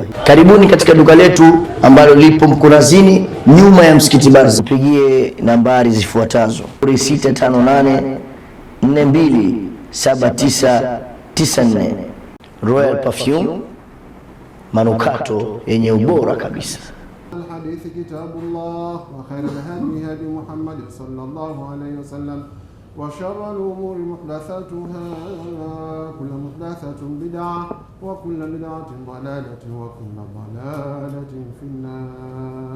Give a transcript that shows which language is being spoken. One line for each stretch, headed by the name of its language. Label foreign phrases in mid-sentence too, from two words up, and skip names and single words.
Swahili: Karibuni katika duka letu ambalo lipo Mkunazini nyuma ya msikiti Barza. Pigie nambari zifuatazo: 0658 427994. Royal Perfume, manukato yenye ubora kabisa.
Arabic: الحديث كتاب الله وخير الهدي هدي محمد صلى الله عليه وسلم وشر الأمور محدثاتها كل محدثة بدعة وكل بدعة ضلالة وكل ضلالة في النار.